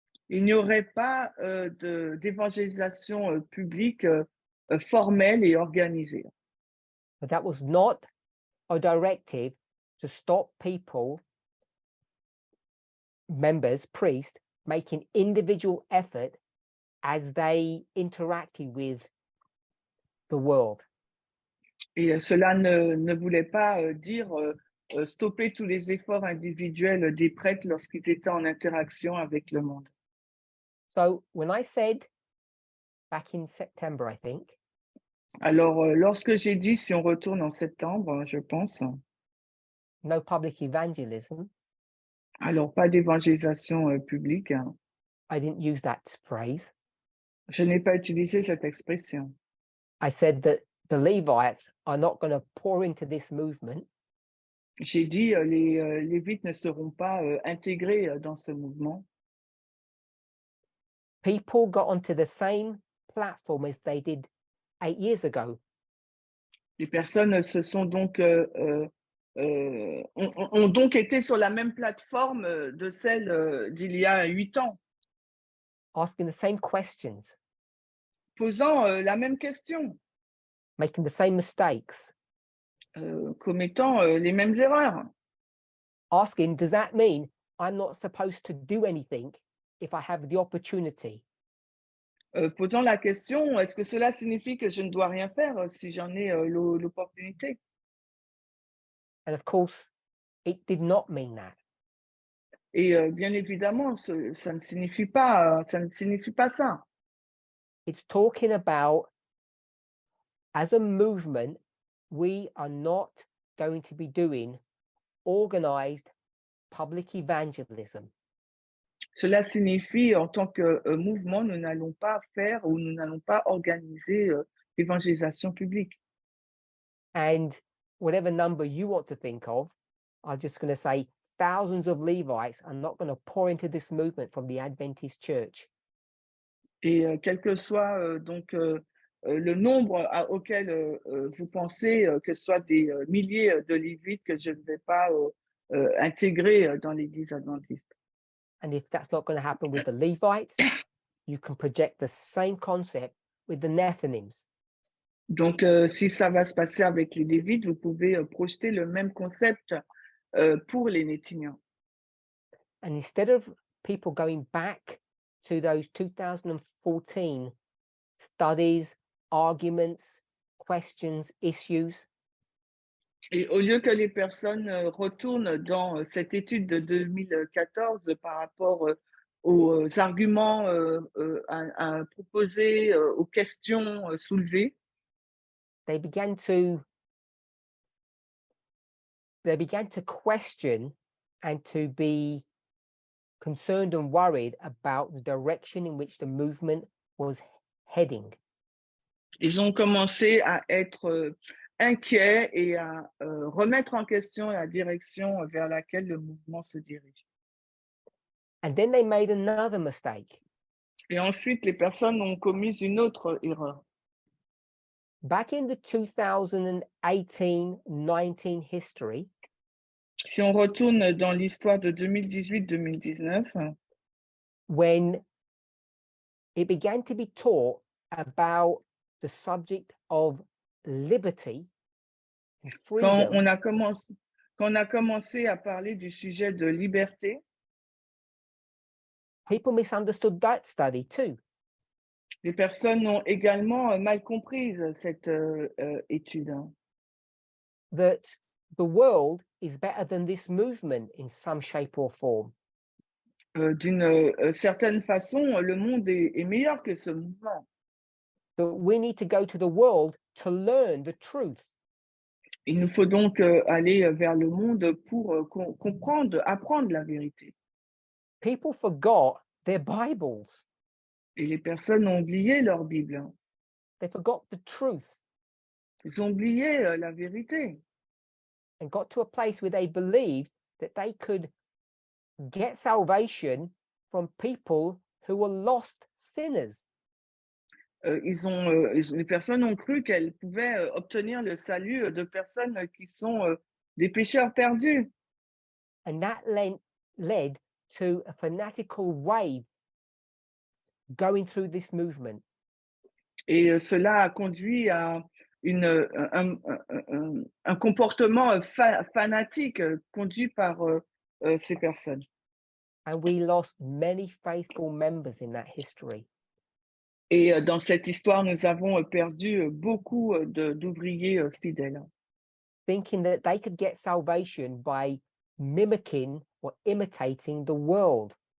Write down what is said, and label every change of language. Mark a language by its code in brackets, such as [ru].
[fr] il n'y aurait pas d'évangélisation publique formelle et organisée. [en] But that was not a directive to stop people, members, priests, making individual effort as they interacted with the world. [fr] Et cela ne voulait pas dire stopper tous les efforts individuels des prêtres lorsqu'ils étaient en interaction avec le monde. [en] So when I said back in September, I think, [fr] Alors, lorsque j'ai dit, si on retourne en septembre, je pense, [en] no public evangelism, [fr] alors pas d'évangélisation publique, hein. [en] I didn't use that phrase. [fr] Je n'ai pas utilisé cette expression. [en] I said that the Levites are not going to pour into this movement [fr] J'ai dit, les Lévites ne seront pas intégrés dans ce mouvement. [en] people got onto the same platform as they did 8 years ago. [fr] Les personnes se sont donc, ont donc été sur la même plateforme de celle d'il y a 8 ans, [en] Asking the same questions, [fr] posant la même question, [en] making the same mistakes, [fr] commettant les mêmes erreurs. [en] asking, does that mean I'm not supposed to do anything if I have the opportunity? [fr] Posant la question, est-ce que cela signifie que je ne dois rien faire si j'en ai l'opportunité? [en] And of course, it did not mean that. [fr] Et bien évidemment, ça ne signifie pas ça. [en] It's talking about, as a movement, we are not going to be doing organized public evangelism. [fr] Cela signifie, en tant que mouvement, nous n'allons pas faire ou nous n'allons pas organiser l'évangélisation publique. [en] And whatever number you want to think of, I'm just going to say thousands of Levites are not going to pour into this movement from the Adventist Church. [fr] Et quel que soit donc le nombre auquel vous pensez, que ce soit des milliers de Lévites que je ne vais pas intégrer dans l'Église adventiste. [en] And if that's not going to happen with the Levites, you can project the same concept with the Néthiniens. [fr] Donc, si ça va se passer avec les Lévites, vous pouvez projeter le même concept pour les Néthiniens. [en] And instead of people going back to those 2014 studies, arguments, questions, issues, [fr] Et au lieu que les personnes retournent dans cette étude de 2014 par rapport aux arguments à proposer, aux questions soulevées, [en] they began to question and to be concerned and worried about the direction in which the movement was heading. [fr] ils ont commencé à être inquiets et à remettre en question la direction vers laquelle le mouvement se dirige. [en] And then they made another mistake. [fr] Et ensuite, les personnes ont commis une autre erreur. [en] Back in the 2018-19 history, [fr] Si on retourne dans l'histoire de 2018-2019, [en] when it began to be taught about the subject of liberty and [fr] quand [en] freedom, [fr] Quand on a commencé à parler du sujet de liberté, [en] people misunderstood that study too. [fr] les personnes ont également mal compris cette étude, hein. [en] That the world is better than this movement in some shape or form. [fr] D'une certaine façon, le monde est meilleur que ce mouvement. [en] That we need to go to the world to learn the truth. [fr] Il nous faut donc aller vers le monde pour comprendre, apprendre la vérité. [en] People forgot their Bibles. [fr] Et les personnes ont oublié leur Bible, hein. [en] They forgot the truth [fr] Ils ont oublié la vérité. [en] and got to a place where they believed that they could get salvation from people who were lost sinners. [fr] Les personnes ont cru qu'elles pouvaient obtenir le salut de personnes qui sont des pécheurs perdus. [en] And that led to a fanatical wave going through this movement. [fr] Et cela a conduit à un comportement fanatique conduit par ces personnes. [en] And we lost many faithful members in that history. [fr] Et dans cette histoire, nous avons perdu beaucoup d'ouvriers fidèles, [en] Thinking that they could get salvation by mimicking or imitating the world.